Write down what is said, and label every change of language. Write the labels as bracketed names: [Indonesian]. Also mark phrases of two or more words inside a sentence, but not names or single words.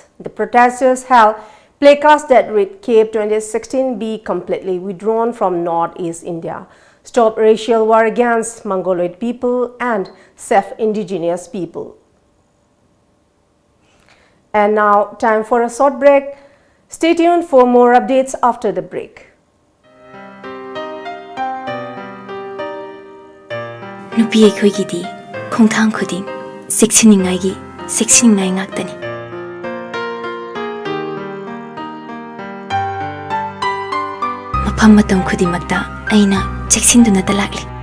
[English] The protesters held placards that read CAPE 2016 be completely withdrawn from Northeast India. Stop racial war against Mongoloid people and self-indigenous people. And now, time for a short break. Stay tuned for more updates after the break. [Manipuri] Nupi aikoigidi khongthang khuding seksiningai gi seksiningai ngaktani. Mafam matam khudimakta aina cheksinduna talakli.